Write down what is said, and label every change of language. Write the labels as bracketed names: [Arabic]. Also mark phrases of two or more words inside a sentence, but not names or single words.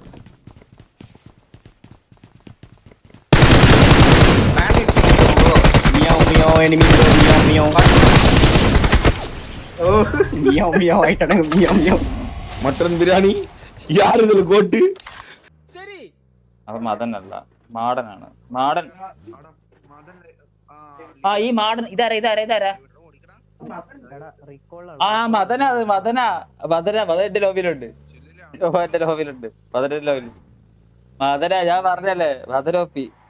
[Tamil] மியாவ் [English] enemy bro. [Tamil] மியாவ் ஆயிட்டானுங்க. மியாவ் மட்டன் பிரியாணி யார் இதுல கோட்டு? சரி [Malayalam] അവൻ മദനല്ല മാടനാണ്. മാടൻ ഈ മാടൻ ഇതാരാ? ആ മദന എന്റെ ലോബിയിലുണ്ട്. മദന ഞാൻ പറഞ്ഞല്ലേ മദനോപ്പി.